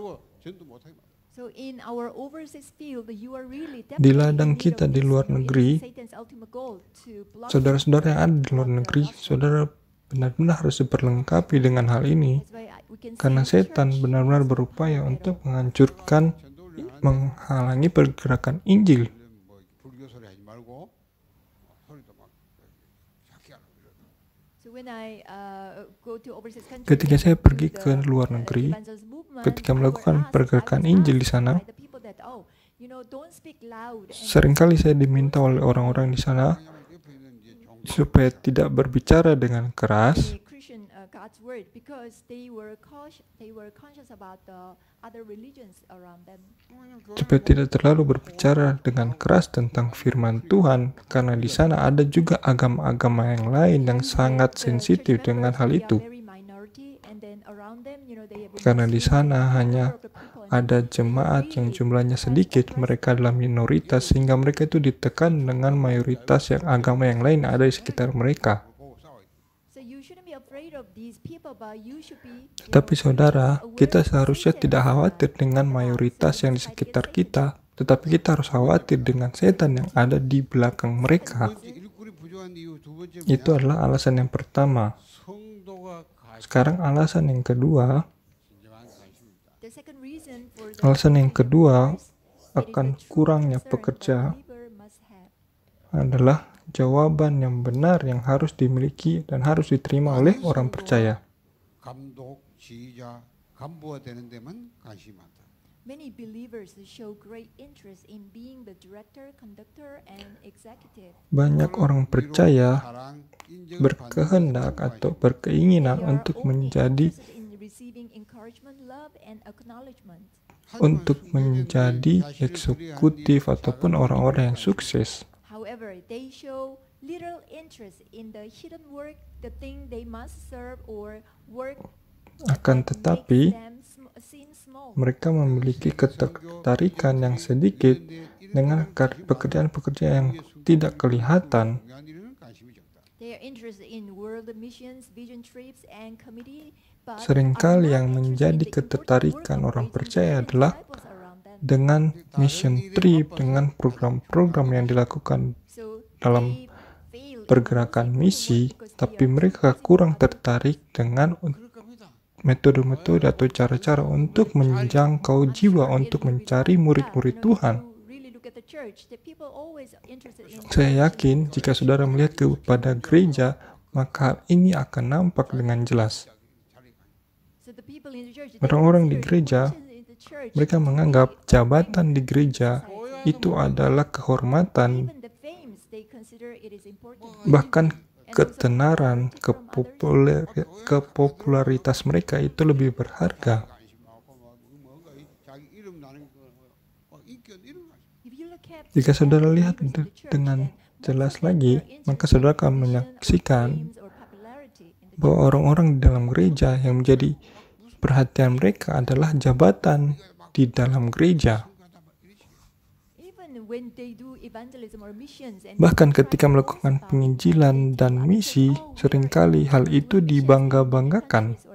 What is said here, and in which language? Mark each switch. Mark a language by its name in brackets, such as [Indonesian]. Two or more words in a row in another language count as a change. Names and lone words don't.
[Indonesian] Di ladang kita di luar negeri, saudara-saudara yang ada di luar negeri, saudara benar-benar harus diperlengkapi dengan hal ini, karena setan benar-benar berupaya untuk menghancurkan, menghalangi pergerakan Injil. [Korean] 뭐 불교 소리 하지 말고 소리도 막 작게 하라고 이러더라고요. [Indonesian] Ketika saya pergi ke luar negeri, ketika melakukan pergerakan Injil di sana, seringkali saya diminta oleh orang-orang di sana [Korean] 옆에 있는 이제 종 [Indonesian] supaya tidak berbicara dengan keras, [English] God's word because they were conscious about the other religions around them. [Indonesian] supaya tidak terlalu berbicara dengan keras tentang firman Tuhan, karena di sana ada juga agama-agama yang lain yang sangat sensitif dengan hal itu. Karena di sana hanya ada jemaat yang jumlahnya sedikit, mereka adalah minoritas, sehingga mereka itu ditekan dengan mayoritas yang agama yang lain ada di sekitar mereka. [Korean] 보고 싸워야 돼. [English] So you shouldn't be afraid of these people, but you should be, [Indonesian] Tetapi saudara, kita seharusnya tidak khawatir dengan mayoritas yang di sekitar kita, tetapi kita harus khawatir dengan setan yang ada di belakang mereka. [Korean] 두 번째 일꾼이 부족한 이유 두 번째 [Indonesian] Itu [Korean] 뭐냐? [Indonesian] adalah alasan yang pertama. [Korean] 성도가 [Indonesian] Sekarang alasan yang kedua, [Korean] 진정한 관심입니다. [English] the second reason for the [Indonesian] alasan yang kedua [English] it is [Indonesian] akan [English] the true [Indonesian] kurangnya [English] concern [Indonesian] pekerja [English] that believer must have. [Indonesian] adalah jawaban yang benar yang harus dimiliki dan harus diterima oleh orang percaya. [Korean] 감독, 지휘자, 간부가 되는 데만 관심이 많다. [English] Many believers show great interest in being the director, conductor, and executive. [Indonesian] Banyak orang percaya [Korean] 사랑, 인정을 [Indonesian] berkehendak [Korean] 받는 [Indonesian] atau berkeinginan [English] They are [Indonesian] untuk [English] only [Indonesian] menjadi [English] interested in receiving encouragement, love, and acknowledgement. [Indonesian] untuk menjadi eksekutif ataupun orang-orang yang sukses. [English] However, they show little interest in the hidden work, the thing they must serve or work [Indonesian] Akan [English] that [Indonesian] tetapi, [English] makes them seem small. [Indonesian] mereka memiliki ketertarikan yang sedikit dengan pekerjaan-pekerjaan yang tidak kelihatan. [Korean] 중요한 일에는 관심이 적다. [English] They are interested in world missions, vision trips, and committee. But [Indonesian] Seringkali [English] are [Indonesian] yang [English] not [Indonesian] menjadi [English] interested in the important [Indonesian] ketertarikan [English] work [Indonesian] orang [English] of [Indonesian] percaya [English] raising [Indonesian] adalah [English] disciples around them. [Indonesian] dengan [English] mission trip, [Indonesian] dengan program-program yang dilakukan [English] So [Indonesian] dalam [English] they fail in [Indonesian] pergerakan [English] the [Indonesian] misi, [English] because they [Indonesian] tapi [English] are [Indonesian] mereka [English] focusing [Indonesian] kurang [English] on [Indonesian] tertarik dengan [Korean] 그럴 겁니다. [Indonesian] metode-metode atau cara-cara untuk menjangkau jiwa untuk mencari murid-murid Tuhan. Saya yakin jika saudara melihat kepada gereja, maka hal ini akan nampak dengan jelas. Orang-orang di gereja, mereka menganggap jabatan di gereja itu adalah kehormatan, bahkan ketenaran, kepopularitas mereka itu lebih berharga. [Korean] 관심 많고 뭔가 자기 이름 나는 거 인격 이런 거. [Indonesian] Jika saudara lihat dengan jelas lagi, maka saudara akan menyaksikan bahwa orang-orang di dalam gereja yang menjadi perhatian mereka adalah jabatan di dalam gereja. Bahkan ketika melakukan penginjilan dan misi, seringkali hal itu dibangga-banggakan.